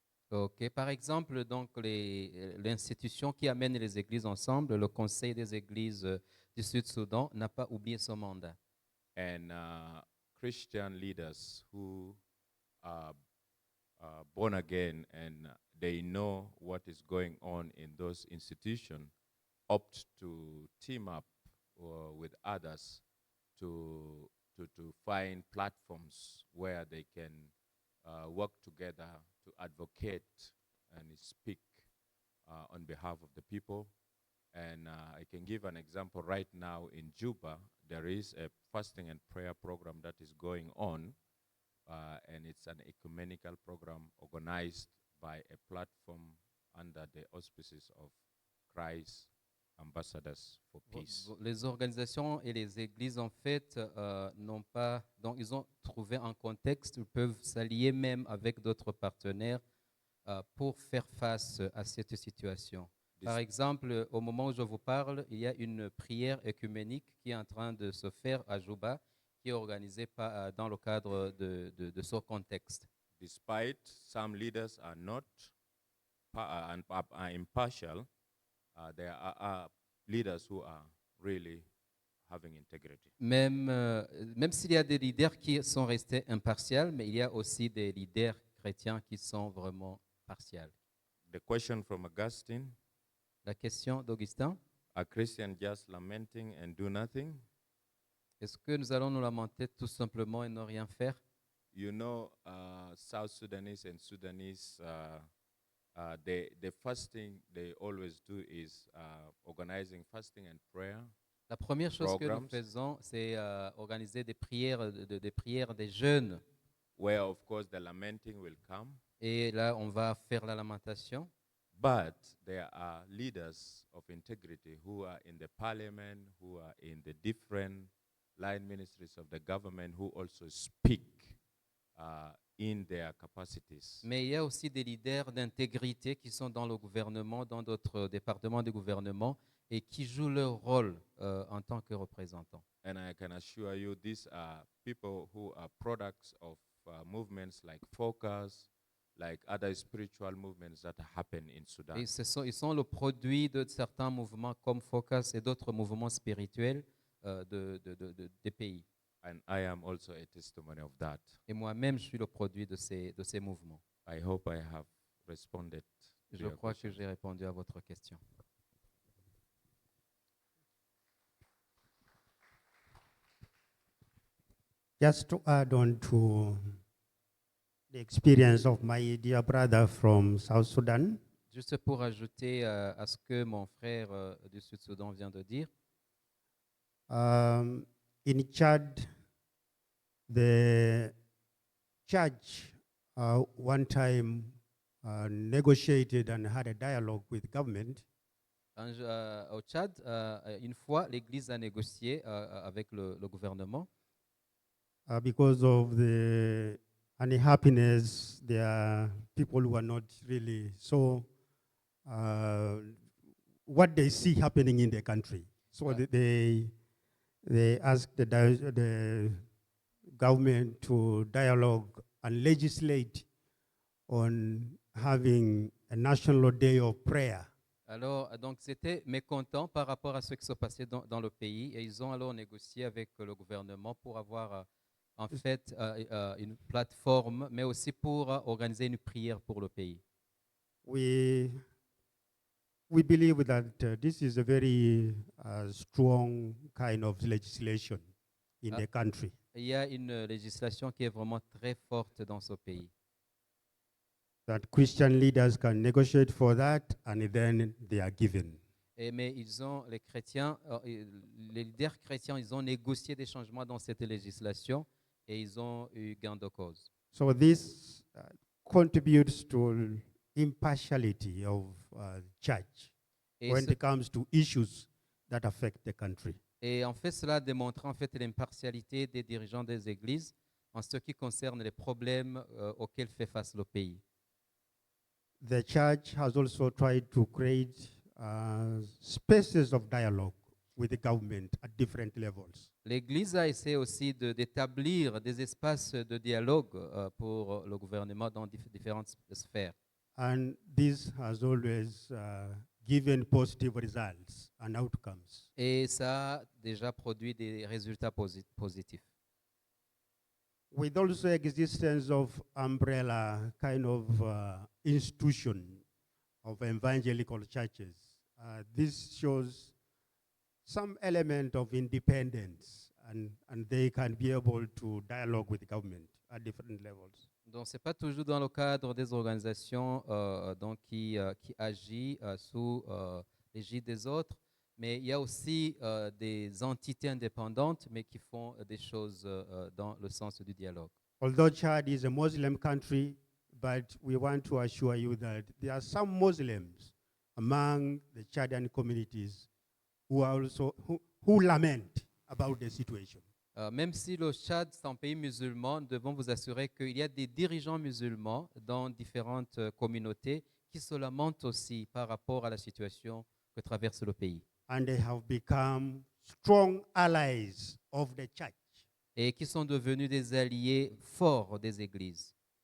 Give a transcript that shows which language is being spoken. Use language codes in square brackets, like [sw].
[fr] Ok, par exemple, donc l'institution qui amène les églises ensemble, le Conseil des églises du Sud-Soudan, n'a pas oublié son mandat. [en] And Christian leaders who are born again and they know what is going on in those institutions opt to team up with others to find platforms where they can work together to advocate and speak on behalf of the people. And I can give an example right now in Juba. There is a fasting and prayer program that is going on, and it's an ecumenical program organized by a platform under the auspices of Christ Ambassadors for Peace. [fr] Les organisations et les églises, en fait, n'ont pas, donc ils ont trouvé un contexte où ils peuvent s'allier même avec d'autres partenaires pour faire face à cette situation. Par exemple, au moment où je vous parle, il y a une prière œcuménique qui est en train de se faire à Juba, qui est organisée dans le cadre de ce contexte. [en] Despite some leaders are not are impartial, there are leaders who are really having integrity. [fr] Même s'il y a des leaders qui sont restés impartials, mais il y a aussi des leaders chrétiens qui sont vraiment partials. [en] The question from Augustine: [fr] La question d'Augustin: [en] are Christians just lamenting and do nothing? [fr] Est-ce que nous allons nous lamenter tout simplement et ne rien faire? [en] You know, South Sudanese and Sudanese, the first thing they always do is organizing fasting and prayer. [fr] La première chose que nous faisons, c'est organiser des prières, des prières des jeunes. [en] Where, of course, the lamenting will come. [fr] Et là, on va faire la lamentation. [en] But there are leaders of integrity who are in the parliament, who are in the different line ministries of the government, who also speak in their capacities. [fr] Mais il y a aussi des leaders d'intégrité qui sont dans le gouvernement, dans d'autres départements du gouvernement, et qui jouent leur rôle en tant que représentants. [en] And I can assure you, these are people who are products of movements like Focus, like other spiritual movements that happen in Sudan. [fr] Et ils sont le produit de certains mouvements comme Focus et d'autres mouvements spirituels des pays. [en] And I am also a testimony of that. [fr] Et moi-même, je suis le produit de ces mouvements. [en] I hope I have responded to [fr] Je [en] your [fr] crois que [en] question. [fr] j'ai répondu à votre question. [en] Just to add on to the experience of my dear brother from South Sudan, [fr] Juste pour ajouter à ce que mon frère du Sud-Soudan vient de dire, [en] in Chad, the church one time negotiated and had a dialogue with government [fr] au Tchad, une fois, l'Église a négocié avec le gouvernement [en] because of the unhappiness. There are people who are not really so what they see happening in the country. So they asked the government to dialogue and legislate on having a national day of prayer. [fr] Alors, donc, c'était mécontent par rapport à ce qui se passait dans le pays et ils ont alors négocié avec le gouvernement pour avoir en fait une plateforme, mais aussi pour organiser une prière pour le pays. [en] We believe that this is a very strong kind of legislation in the country. [fr] Il y a une législation qui est vraiment très forte dans ce pays. [en] That Christian leaders can negotiate for that and then they are given. [fr] Mais les chrétiens, les leaders chrétiens, ils ont négocié des changements dans cette législation et ils ont eu gain de cause. [en] So this contributes to impartiality of church [fr] Et, [en] when it comes to issues that affect the country. [fr] et en fait, cela démontre en fait l'impartialité des dirigeants des églises en ce qui concerne les problèmes auxquels fait face le pays. [en] The church has also tried to create spaces of dialogue with the government at different levels. [fr] L'Église a essayé aussi d'établir des espaces de dialogue pour le gouvernement dans différentes sphères. [en] And this has always given positive results and outcomes. [fr] Et ça a déjà produit des résultats positifs. [en] With also existence of umbrella kind of institution of evangelical churches, this shows some element of independence and they can be able to dialogue with the government at different levels. [fr] Donc, ce n'est pas toujours dans le cadre des organisations donc qui agissent sous l'égide des autres, mais il y a aussi des entités indépendantes, mais qui font des choses dans le sens du dialogue. [en] Although Chad is a Muslim country, but we want to assure you that there are some Muslims among the Chadian communities who are also who lament about the situation. [fr] Même si le Tchad est un pays musulman, nous devons vous assurer qu'il y a des dirigeants musulmans dans différentes communautés qui se lamentent aussi par rapport à la situation que traverse le pays. [en] And they have become strong allies of the church. [fr] Et qui sont devenus des alliés forts des églises.